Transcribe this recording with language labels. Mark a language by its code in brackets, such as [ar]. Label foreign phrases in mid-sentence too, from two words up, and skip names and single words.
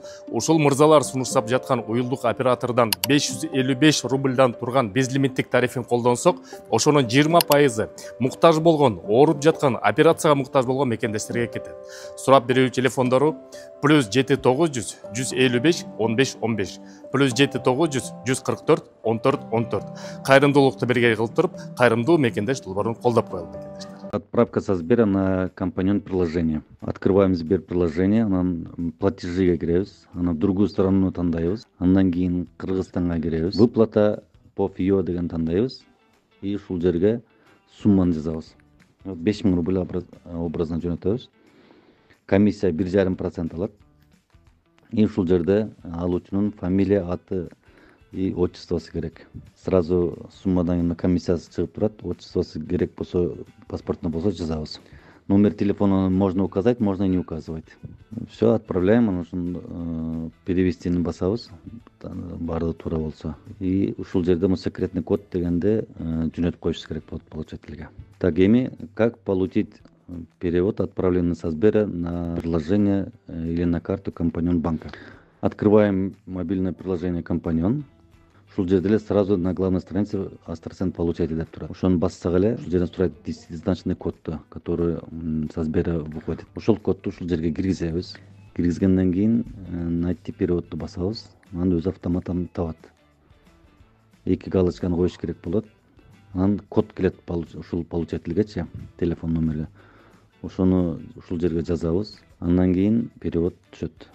[ky] Ушул мырзалар сунуштап жаткан уюлдук оператордон 555 рубльдан турган безлимиттик тарифин колдонсок, ошонун 20% муктаж болгон, ооруп жаткан, операцияга муктаж болгон мекендештерге кетет. Сурап берүү телефондору +7 900 155 15 15, +7 900 144 14 14. Кайрымдуулукту бирге кылып туруп, кайрымдуу мекендеш долбоорун колдоп коелу мекендештер. [ru] Отправка со Сбера на компаньон приложение. Открываем Сбер приложение, [ky] анан платежиге киребиз, анан [ru] другую сторону [ky] тандайбыз, андан кийин Кыргызстанга киребиз. [ru] Выплата по ФИО [ky] деген тандайбыз и ушул жерге сумманы жазабыз. 5000 рубль образно жөнөтөбүз. Комиссия 1,5% алат. И ушул жерде алуучунун фамилия, аты и отчествосы керек. Сразу суммадан комиссиясы чыгып турат. Отчествосы керек болсо, паспортно болсо жазабыз. [ru] Номер телефона можно указать, можно и не указывать. Все, отправляем, [ky] анан перевестини басабыз, баардыгы туура болсо. И ушул жерде [ru] секретный код [ky] дегенде жөнөтүп коюш керек болот получателге. [ru] Так, эми как получить перевод, отправленный со Сбера на приложение или на карту компаньон банка? Открываем мобильное приложение компаньон. [ky] Ушул жерде эле [ru] сразу на главной странице [ky] Астрасен получатель деп турат. Ошону бассак эле ушул жерден сурайт десятизначный кодду, [ru] который со Сбера выходит. [ky] Ошол кодду ушул жерге киргизебиз. Киргизгенден кийин найти переводду басабыз. Анан өзү автоматтан табат. 2 галочканы коюш керек болот. Анан код келет ушул получательгечи, телефон номери. Ошону ушул жерге жазабыз. Андан кийин перевод түшөт.